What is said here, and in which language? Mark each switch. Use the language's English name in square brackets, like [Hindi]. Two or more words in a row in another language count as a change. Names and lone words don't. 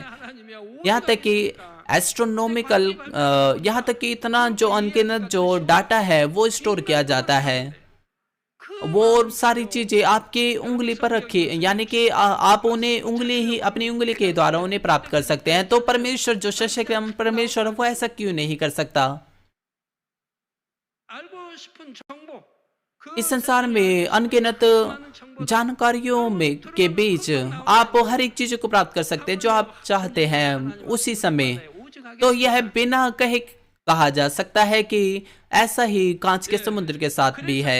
[Hindi] यहाँ तक कि एस्ट्रोनॉमिकल, यहाँ तक कि इतना जो अनगिनत जो डाटा है वो स्टोर किया जाता है। वो सारी चीजें आपकी उंगली पर रखी, यानी कि आप उन्हें अपनी उंगली के द्वारा उन्हें प्राप्त कर सकते हैं। तो परमेश्वर जो सशक्त परमेश्वर, वो ऐसा क्यों नहीं कर सकता? [Korean] 알고 싶은 정보, [Hindi] इस संसार में अनगिनत जानकारियों में के बीच आप हर एक चीज को प्राप्त कर सकते हैं जो आप चाहते हैं उसी समय। तो यह बिना कहे कहा जा सकता है कि ऐसा ही कांच के समुद्र के साथ भी है।